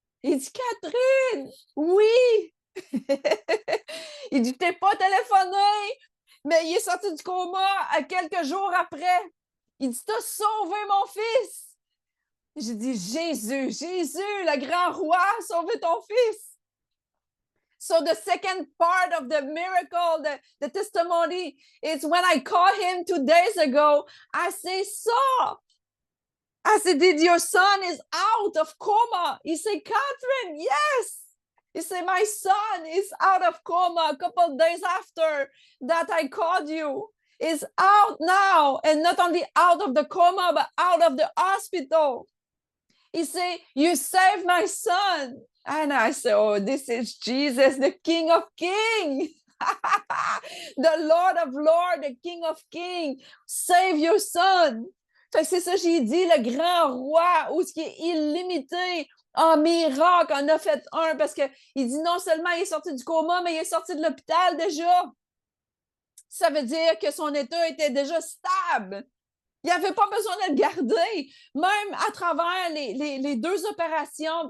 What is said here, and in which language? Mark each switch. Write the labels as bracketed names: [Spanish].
[French] Il dit, Catherine, oui. Il dit, t'es pas téléphoné, mais il est sorti du coma quelques jours après. Il dit, t'as sauvé mon fils. J'ai dit, Jésus, le grand roi, sauve ton fils. [English] So the second part of the miracle, the testimony, is when I called him 2 days ago, I say, so, I said, did your son is out of coma? He said, Catherine, yes. He said, my son is out of coma a couple of days after that I called you. Is out now, and not only out of the coma, but out of the hospital. He said, you saved my son. And I said, oh, this is Jesus, the King of Kings. The Lord of Lords, the King of Kings. Save your son. [French] Fait que c'est ça, j'ai dit, le grand roi, où ce qui est illimité en miracle, en a fait un, parce qu'il dit non seulement il est sorti du coma, mais il est sorti de l'hôpital déjà. Ça veut dire que son état était déjà stable. Il n'avait pas besoin de le garder, même à travers les 2 opérations.